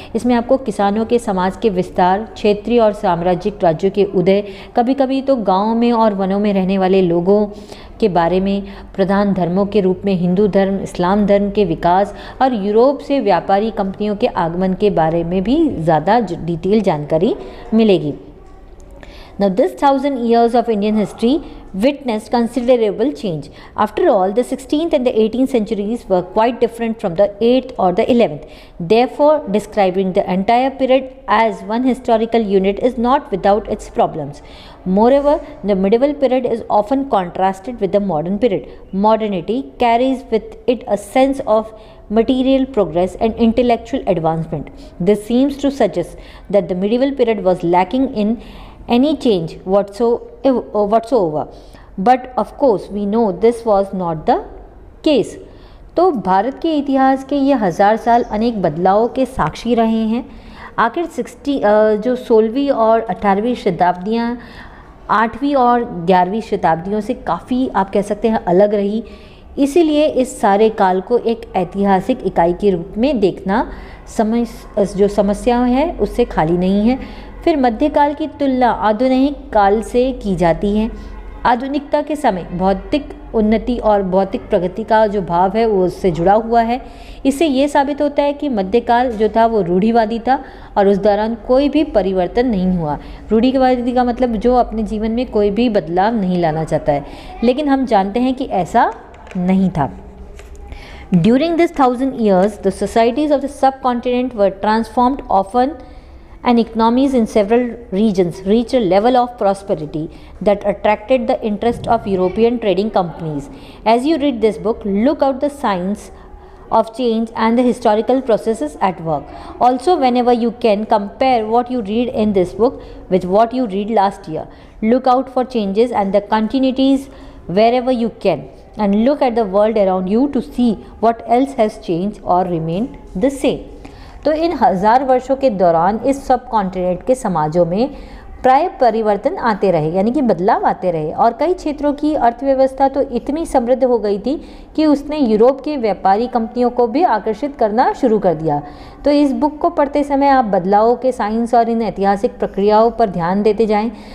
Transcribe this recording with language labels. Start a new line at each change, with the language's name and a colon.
Hindi: इसमें आपको किसानों के समाज के विस्तार, क्षेत्रीय और साम्राज्यिक राज्यों के उदय, कभी कभी तो गाँव में और वनों में रहने वाले लोगों के बारे में, प्रधान धर्मों के रूप में हिंदू धर्म, इस्लाम धर्म के विकास और यूरोप से व्यापारी कंपनियों के आगमन के बारे में भी ज़्यादा डिटेल जानकारी मिलेगी।
English: Now this 1000 years of Indian history witnessed considerable change. After all, the 16th and the 18th centuries were quite different from the 8th or the 11th. Therefore, describing the entire period as one historical unit is not without its problems. Moreover, the medieval period is often contrasted with the modern period. Modernity carries with it a sense of material progress and intellectual advancement. This seems to suggest that the medieval period was lacking in any change whatsoever. But of course we know this was not the case.
Hindi: तो भारत के इतिहास के ये 1000 साल अनेक बदलावों के साक्षी रहे हैं। आखिर 16वीं और 18वीं शताब्दियाँ 8वीं और 11वीं शताब्दियों से काफ़ी, आप कह सकते हैं, अलग रही। इसीलिए इस सारे काल को एक ऐतिहासिक इकाई के रूप में देखना जो समस्याएं हैं उससे खाली नहीं है। फिर मध्यकाल की तुलना आधुनिक काल से की जाती है। आधुनिकता के समय भौतिक उन्नति और भौतिक प्रगति का जो भाव है वो उससे जुड़ा हुआ है। इससे ये साबित होता है कि मध्यकाल जो था वो रूढ़िवादी था और उस दौरान कोई भी परिवर्तन नहीं हुआ। रूढ़िवादी का मतलब जो अपने जीवन में कोई भी बदलाव नहीं लाना चाहता है, लेकिन हम जानते हैं कि ऐसा नहीं था।
English: During this 1000 years, the societies of the subcontinent were transformed often, and economies in several regions reached a level of prosperity that attracted the interest of European trading companies. As you read this book, look out the signs of change and the historical processes at work. Also, whenever you can, compare what you read in this book with what you read last year. Look out for changes and the continuities wherever you can, and look at the world around you to see what else has changed or remained the same.
Hindi: तो इन 1000 वर्षों के दौरान इस सब continent के समाजों में प्राय परिवर्तन आते रहे, यानी कि बदलाव आते रहे, और कई क्षेत्रों की अर्थव्यवस्था तो इतनी समृद्ध हो गई थी कि उसने यूरोप के व्यापारी कंपनियों को भी आकर्षित करना शुरू कर दिया। तो इस बुक को पढ़ते समय आप बदलावों के साइंस और इन ऐतिहासिक प्रक्रियाओं पर ध्यान देते जाएं